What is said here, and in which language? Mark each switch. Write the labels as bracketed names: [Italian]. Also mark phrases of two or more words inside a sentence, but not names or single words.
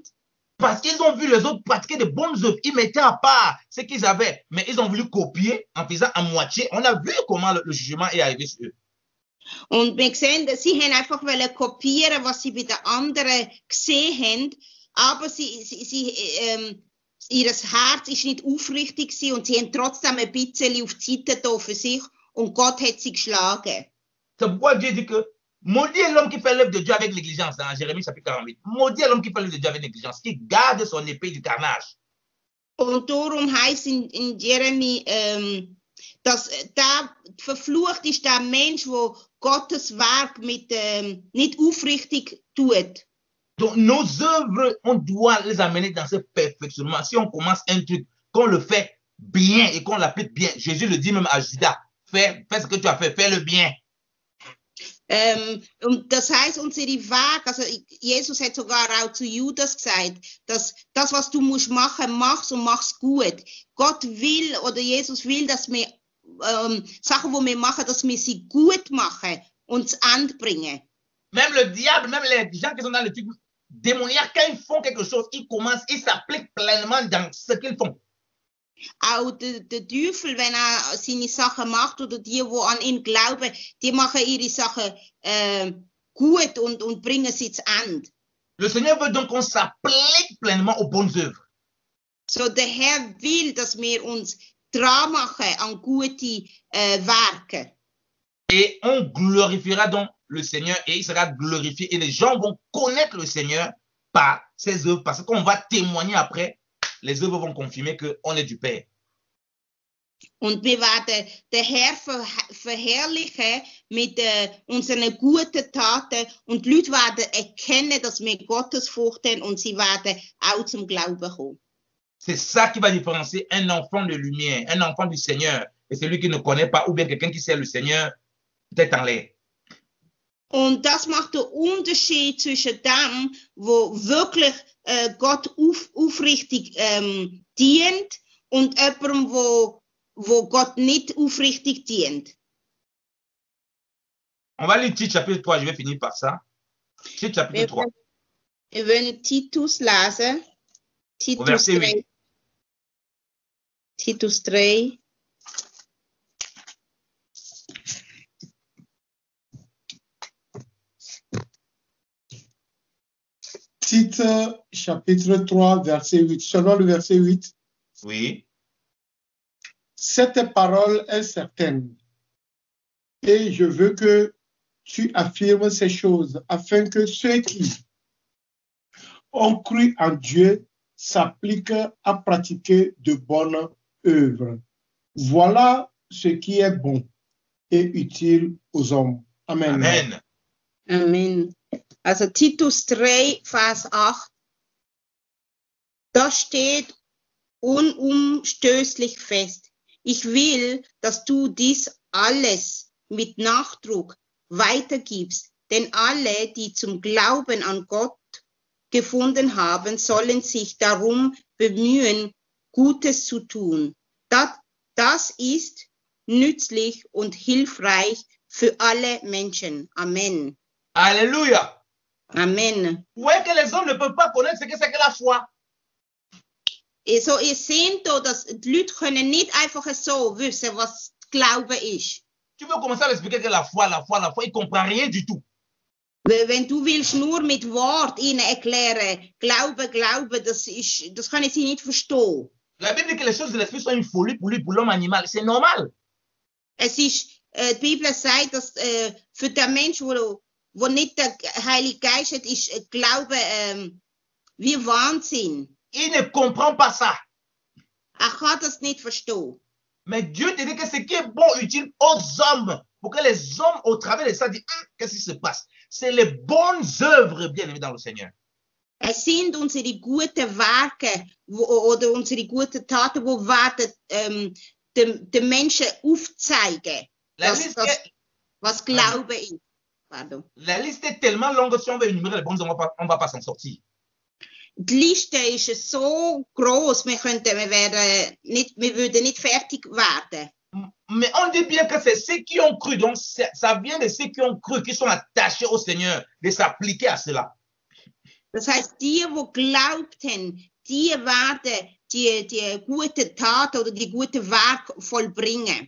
[French] Parce qu'ils ont vu les autres pratiquer de bonnes œuvres. Ils mettaient à part ce qu'ils avaient, mais ils ont voulu copier en faisant à moitié. On a vu comment le jugement est arrivé sur eux. [German] Und wir sehen, dass sie haben einfach kopieren, was sie bei den anderen gesehen haben, aber ihr Herz ist nicht aufrichtig gewesen und sie haben trotzdem ein bisschen auf die Seite da für sich und Gott hat sie geschlagen. [French] C'est pourquoi Dieu dit que maudit est l'homme qui fait l'œuvre de Dieu avec négligence, dans Jérémie chapitre 48. Maudit est l'homme qui fait l'œuvre de Dieu avec négligence, qui garde son épée du carnage. [German] Und darum heißt in Jeremie, dass der verflucht ist der Mensch, der Gottes Werk nicht aufrichtig tut. [French] Donc nos œuvres, on doit les amener dans ce perfectionnement. Si on commence un truc, qu'on le fait bien et qu'on l'applique bien, Jésus le dit même à Judas, fais ce que tu as fait, fais-le bien. [German] Und das heißt, unsere Weg, also Jesus hat sogar auch zu Judas gesagt, dass das, was du musst machen, mach's und mach's gut. Gott will oder Jesus will, dass wir Sachen, die wir machen, dass wir sie gut machen und zu Ende bringen. [French] Même le diable, même les gens qui sont dans le truc démoniaque, quand ils font quelque chose, ils commencent, ils s'appliquent pleinement dans ce qu'ils font. [German] Auch der Teufel, wenn er seine Sachen macht oder die an ihn glauben, die machen ihre Sachen gut und bringen sie zu Ende. [French] Le Seigneur veut donc qu'on s'applique pleinement aux bonnes œuvres. [German] So, der Herr will, dass wir uns dran machen an gute Werke. [French] Et on glorifiera donc le Seigneur et il sera glorifié. Et les gens vont connaître le Seigneur par ses œuvres. Parce qu'on va témoigner après, les œuvres vont confirmer qu'on est du Père. [German] Und wir werden den Herr verherrlichen mit unseren guten Taten. Und die Leute werden erkennen, dass wir Gottesfurcht haben und sie werden auch zum Glauben kommen. [French] C'est ça qui va différencier un enfant de lumière, un enfant du Seigneur, et celui qui ne connaît pas, ou bien quelqu'un qui sait le Seigneur, peut-être en l'air. [German] Und das macht den Unterschied zwischen dem, wo wirklich Gott aufrichtig dient, und jemandem, wo Gott nicht aufrichtig dient. [French] On va lire Tite chapitre 3, je vais finir par ça. Tite chapitre 3. [German] Wir wollen Titus lesen. Titus 3. Titus 3. [French] Tite, chapitre 3, verset 8. Selon le verset 8. Oui. Cette parole est certaine. Et je veux que tu affirmes ces choses afin que ceux qui ont cru en Dieu s'appliquent à pratiquer de bonnes œuvres. Voilà ce qui est bon et utile aux hommes. Amen. Amen. [German] Amen. Also Titus 3, Vers 8. Da steht unumstößlich fest. Ich will, dass du dies alles mit Nachdruck weitergibst, denn alle, die zum Glauben an Gott gefunden haben, sollen sich darum bemühen, Gutes zu tun. Das ist nützlich und hilfreich für alle Menschen. Amen. [French] Alléluia. Amen. Vous voyez que les hommes ne peuvent pas connaître ce que c'est que la foi. [German] So, ihr seht da, dass die Leute können nicht einfach so wissen, was Glaube ist. [French] Tu veux commencer à expliquer que la foi, il ne comprend rien du tout. [German] Wenn du willst nur mit Wort ihnen erklären, Glaube, das können sie nicht verstehen. [French] La Bible dit que les choses de l'esprit sont une folie pour lui, pour l'homme animal. C'est normal. [German] Es ist, die Bibel sagt, dass für den Menschen, wo nicht der Heilige Geist hat, ist Glaube wie Wahnsinn. [French] Il ne comprend pas ça. [German] Er kann das nicht verstehen. [French] Mais Dieu te dit que ce qui est bon, utile aux hommes, pour que les hommes, au travers de ça, disent, qu'est-ce qui se passe? C'est les bonnes œuvres, bien aimés dans le Seigneur. [German] Es sind unsere guten Werke oder unsere guten Taten, die werden den Menschen aufzeigen, was Glaube ist. [French] Pardon. La liste est tellement longue, si on veut énumérer les bonnes œuvres, on ne va pas s'en sortir. [German] Die Liste ist so groß, wir würden nicht fertig werden. [French] Mais on dit bien que c'est ceux qui ont cru, donc ça vient de ceux qui ont cru, qui sont attachés au Seigneur, de s'appliquer à cela. [German] Das heißt, die glaubt haben, die werden die guten Taten oder die guten Werke vollbringen.